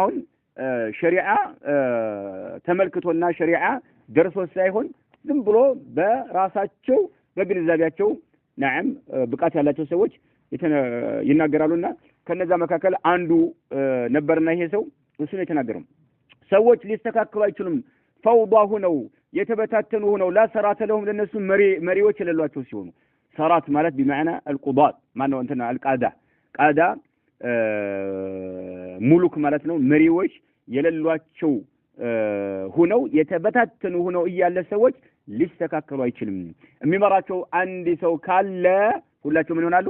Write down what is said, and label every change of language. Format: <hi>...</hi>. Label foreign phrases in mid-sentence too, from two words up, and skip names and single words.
<am>አሁን ሸሪዓ ተመልክቶና ሸሪዓ ደርሶ ሳይሆን ዝም ብሎ በራሳቸው በግንዛቤያቸው ናም ብቃት ያላቸው ሰዎች ይናገራሉና ከነዛ መካከል አንዱ ነበርና ይሄ ሰው እሱ ነው የተናገረው። ሰዎች ሊስተካከሉ አይችሉም ፈውዳ ሆነው የተበታተኑ ሆነው</am> <ar>لا سرات لهم</ar> <am>ለነሱ መሪዎች የሌሏቸው ሲሆኑ ሰራት ማለት</am> <ar>بمعنى القضاة</ar> <am>ማነው እንትና ቃዳ ሙሉክ ማለት ነው። መሪዎች የሌሏቸው ሁነው የተበታተኑ ሁነው እያለ ሰዎች ሊስተካከሉ አይችልም። የሚመራቸው አንድ ሰው ካለ ሁላቸው ምን ይሆናሉ?</am>